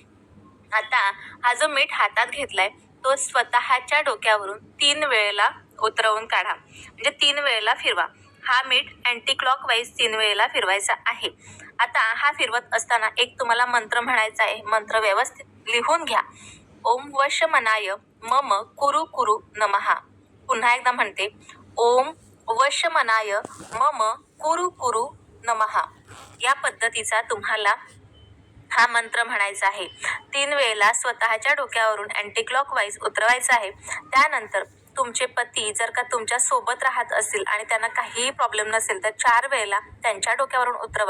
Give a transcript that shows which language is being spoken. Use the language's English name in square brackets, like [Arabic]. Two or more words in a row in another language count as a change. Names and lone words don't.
[Marathi] आता हा जो मीठ हातात घेतलाय तो स्वतःच्या डोक्यावरून 3 वेळेला उतरवून काढा, म्हणजे 3 वेळेला फिरवा. हा मीठ [English] anti clockwise [Marathi] 3 वेळेला फिरवायचा आहे. आता हा फिरवत असताना एक तुम्हाला मंत्र म्हणायचा आहे. मंत्र व्यवस्थित लिहून घ्या. [Sanskrit] ओम वशमनाय मम कुरु कुरु नमः. [Marathi] पुन्हा एकदा म्हणते, [Sanskrit] ओम वशमनाय मम कुरु कुरु नमः. [Marathi] या पद्धतीचा तुम्हाला हा मंत्र म्हणायचा आहे. 3 वेळेला स्वतःच्या डोक्यावरून [English] anti clockwise [Marathi] उतरवायचा आहे. त्यानंतर तुमचे पती जर का तुमच्या सोबत राहत असतील आणि त्यांना काहीही प्रॉब्लेम नसेल तर 4 वेळेला त्यांच्या डोक्यावरून उतरवा.